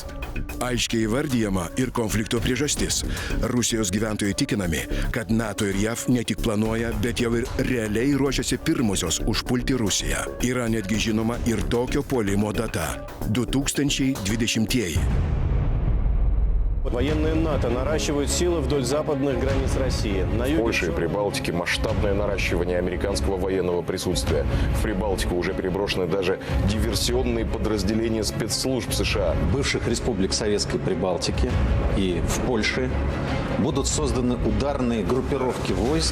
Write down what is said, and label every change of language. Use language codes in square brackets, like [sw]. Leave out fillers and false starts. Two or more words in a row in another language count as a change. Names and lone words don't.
[lt] Aiškiai įvardyjama ir konflikto priežastis. Rusijos gyventojai tikinami, kad NATO ir JAV ne tik planuoja, bet jau ir realiai ruošiasi pirmosios užpulti Rusiją. Yra netgi žinoma ir tokio puolimo data – 2020-ieji. [ru] Военные НАТО наращивают силы вдоль западных границ России. В Польше и Прибалтике масштабное наращивание американского военного присутствия. В Прибалтику уже переброшены даже диверсионные подразделения спецслужб США. В бывших республик Советской Прибалтики и в Польше будут созданы ударные группировки войск.